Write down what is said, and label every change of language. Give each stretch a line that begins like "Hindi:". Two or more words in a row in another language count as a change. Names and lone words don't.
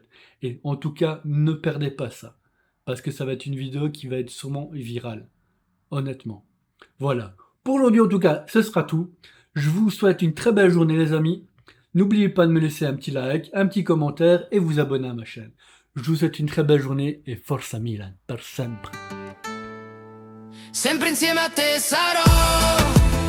French: Et en tout cas, ne perdez pas ça, parce que ça va être une vidéo qui va être sûrement virale, honnêtement. Voilà, pour aujourd'hui en tout cas, ce sera tout. Je vous souhaite une très belle journée les amis. N'oubliez pas de me laisser un petit like, un petit commentaire et vous abonner à ma chaîne. Je vous souhaite une très belle journée et
Italian: Forza Milan, per sempre. Sempre insieme a te sarò